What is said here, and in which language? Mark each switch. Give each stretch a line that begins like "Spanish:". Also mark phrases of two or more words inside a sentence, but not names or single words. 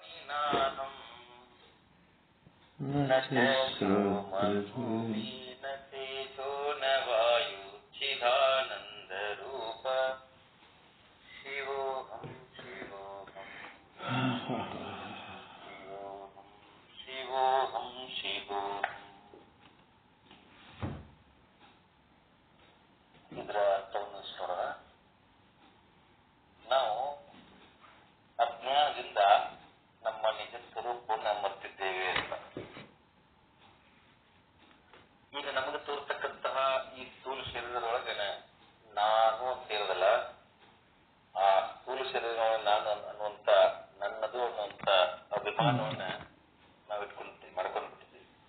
Sanskrit: ನಾಹಂ ನ ಚ ಭೂಮಿ ನ ತೇಜೋ ನ ವಾಯು ಚಿದಾನಂದ ರೂಪ ಶಿವೋಹಂ ಶಿವೋಹಂ ಶಿವೋಹಂ ಶಿವೋಹಂ ಶಿವೋಹಂ.
Kannada: ಇದರ ಅರ್ಥವನ್ನು ನೋಡೋಣ. ನಾವು ಅಜ್ಞಾನದಿಂದ ನಮ್ಮ ನಿಜ ಸ್ವರೂಪವನ್ನು ಮರ್ತಿದ್ದೇವೆ ಅಂತ. ಈಗ ನಮಗೆ ತೋರ್ತಕ್ಕಂತಹ ಈ ಸ್ಥೂಲ ಶರೀರದೊಳಗನೆ ನಾನು ಅಂತ ಇರೋದಲ್ಲ, ಆ ಸ್ಥೂಲ ಶರೀರದೊಳಗೆ ನಾನು ಅನ್ನುವಂತ ನನ್ನದು ಅನ್ನುವಂತ ಅಭಿಮಾನವನ್ನ ನಾವು ಮಾಡ್ಕೊಂಡ್ಬಿಟ್ಟಿದ್ದೀವಿ.